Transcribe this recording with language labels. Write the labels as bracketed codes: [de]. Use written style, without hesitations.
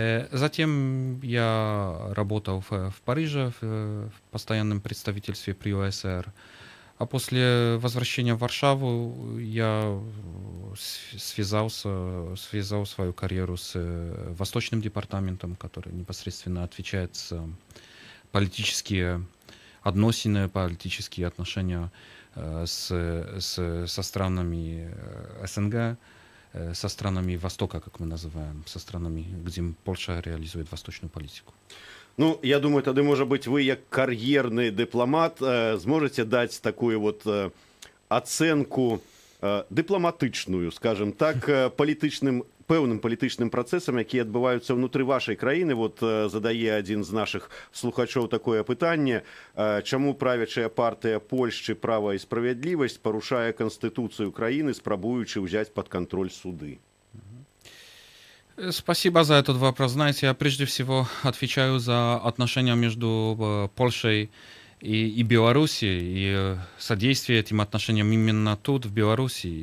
[ru] Затем я работал в Париже в постоянном представительстве при ОСР, а после возвращения в Варшаву я связал свою карьеру с Восточным департаментом, который непосредственно отвечает за политические отношения со странами СНГ, со странами Востока, как мы называем, со странами, где Польша реализует восточную политику. [be] Ну, я думаю, тады, можа быць, вы, як кар'ерны дыпламат, зможаце даць такую вот ацэнку дыпламатычную, [ru] скажем так, [be] пэўным палітычным працэсам, якія адбываюцца ўнутры вашай краіны. Вот задае адзін з нашых слухачоў такое пытанне: чаму правячая партыя Польшчы «Права і справядлівасць» парушае Конституцию краіны, спрабуючы ўзяць [ru] под контроль [be] суды? [ru] Спасибо за этот вопрос. Знаете, я прежде всего отвечаю за отношения между Польшей и Белоруссией, и содействие этим отношениям именно тут, в Беларуси.